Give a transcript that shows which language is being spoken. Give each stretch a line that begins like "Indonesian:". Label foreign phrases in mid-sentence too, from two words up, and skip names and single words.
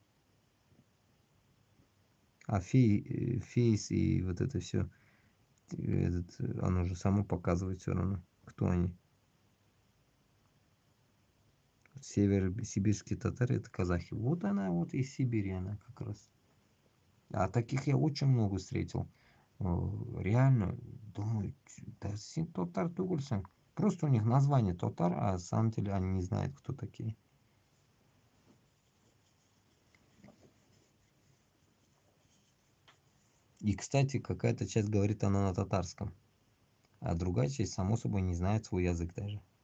Russian: А фейс и вот это все, оно же само показывает все равно, кто они. Северо-сибирские татары это казахи. Вот она, вот из Сибири она как раз. А таких я очень много встретил. Реально, думаю,
Tatar: да син татар тугульсан.
Russian: Просто у них название татар, а на самом деле они не знают, кто такие. И, кстати, какая-то часть говорит она на татарском. А другая часть, само собой, не знает свой язык даже.